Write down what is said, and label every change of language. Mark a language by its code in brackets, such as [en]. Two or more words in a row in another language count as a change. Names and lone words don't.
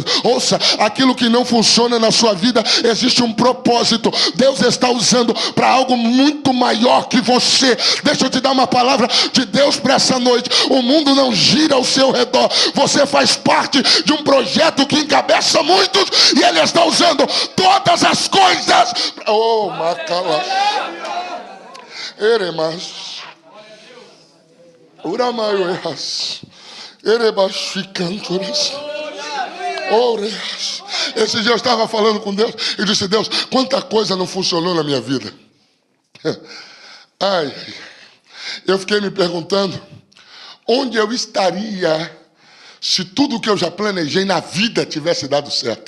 [pt] Ouça, aquilo que não funciona na sua vida, existe um propósito. Deus está usando para algo muito maior maior que você. Deixa eu te dar uma palavra de Deus para essa noite. O mundo não gira ao seu redor. Você faz parte de um projeto que encabeça muitos e Ele está usando todas as coisas. Oh, Macala. Eremas. Uramaioas. Erebasficanturas. Oreas. Esse dia eu estava falando com Deus e disse: Deus, quanta coisa não funcionou na minha vida. Ai, eu fiquei me perguntando onde eu estaria se tudo que eu já planejei na vida tivesse dado certo.